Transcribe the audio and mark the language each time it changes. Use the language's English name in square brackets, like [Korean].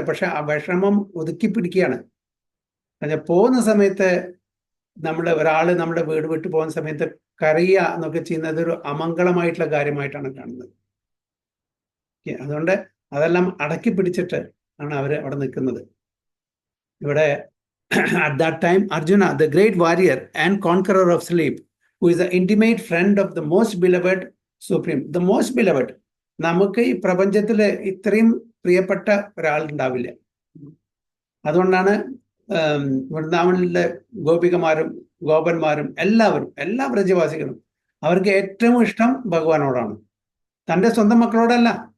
[Malayalam] പക്ഷെ ആ വിഷമം ഒതുക്കി പിടിക്കുകയാണ്. പോകുന്ന സമയത്ത് ഒരാള് നമ്മുടെ വീട് വിട്ടു പോകുന്ന സമയത്ത് കരയുക എന്നൊക്കെ ചെയ്യുന്നത് ഒരു അമംഗളമായിട്ടുള്ള കാര്യമായിട്ടാണ് കാണുന്നത്. അതുകൊണ്ട് അതെല്ലാം അടക്കി പിടിച്ചിട്ട് ആണ് അവർ അവിടെ നിൽക്കുന്നത്. ഇവിടെ [English] at that time Arjuna, the great warrior and conqueror of sleep, who is the intimate friend of the most beloved supreme. The most beloved, [Malayalam] നമുക്ക് ഈ പ്രപഞ്ചത്തിൽ ഇത്രയും പ്രിയപ്പെട്ട ഒരാളുണ്ടാവില്ല. അതുകൊണ്ടാണ് വൃന്ദാവനിലെ ഗോപികമാരും ഗോപന്മാരും എല്ലാവരും, എല്ലാ വ്രജവാസികളും അവർക്ക് ഏറ്റവും ഇഷ്ടം ഭഗവാനോടാണ്. തൻ്റെ സ്വന്തം മക്കളോടല്ല.